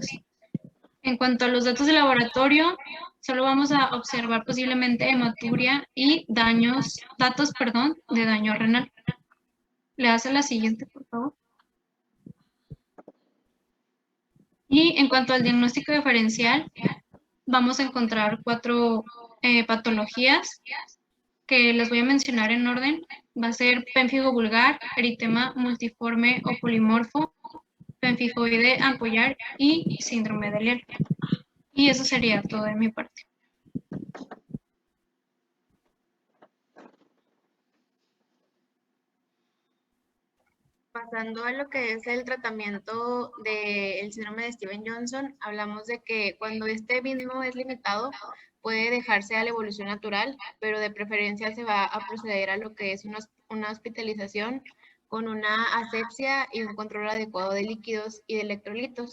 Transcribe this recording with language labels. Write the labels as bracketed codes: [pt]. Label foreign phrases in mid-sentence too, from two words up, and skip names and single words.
[es] En cuanto a los datos de laboratorio, solo vamos a observar posiblemente hematuria y datos de daño renal. Le hace la siguiente, por favor. Y en cuanto al diagnóstico diferencial, vamos a encontrar 4 patologías que les voy a mencionar en orden. Va a ser pemfigo vulgar, eritema multiforme o polimorfo, pemfigoide ampollar y síndrome de Leer. Y eso sería todo de mi parte. Pasando a lo que es el tratamiento del síndrome de Stevens-Johnson, hablamos de que cuando este mismo es limitado, puede dejarse a la evolución natural, pero de preferencia se va a proceder a lo que es una hospitalización con una asepsia y un control adecuado de líquidos y de electrolitos.